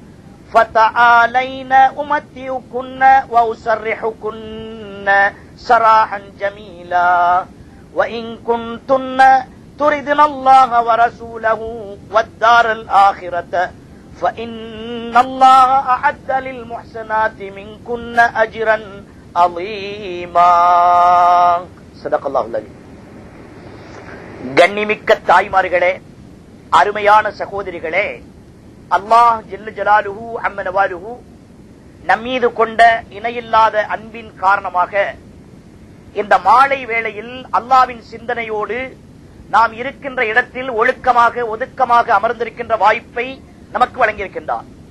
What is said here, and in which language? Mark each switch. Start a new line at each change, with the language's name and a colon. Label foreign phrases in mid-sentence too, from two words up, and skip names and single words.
Arabic: فتعالين أمتعكن وأسرحكن سراحا جميلا وإن كنتن تردن الله ورسوله والدار الآخرة فإن الله أعد للمحسنات منكن أجرا عظيما صدق الله العظيم.
Tamil: கண்ணிமிக்க தாய்மார்களே, அருமையான சகோதரிகளே,
Arabic: الله جل جلاله عم نواله
Tamil: நம்மீது கொண்ட இணையில்லாத அன்பின் காரணமாக இந்த மாலை வேளையில் அல்லாஹ்வின் சிந்தனையோடு நாம் இருக்கின்ற இடத்தில் ஒழுக்கமாக ஒதுக்கமாக அமர்ந்திருக்கின்ற வாய்ப்பை நமக்கு வழங்கியிருக்கின்றார்.